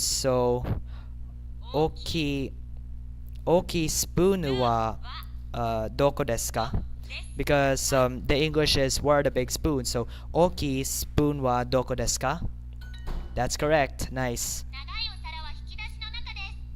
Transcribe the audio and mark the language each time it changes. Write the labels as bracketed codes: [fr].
[ja] So 大きいスプーンはどこですか? [en] Because the English is where are the big spoons. [ja] So 大きいスプーンはどこですか? [en] That's correct. Nice. [ja] 長いお皿は引き出しの中です。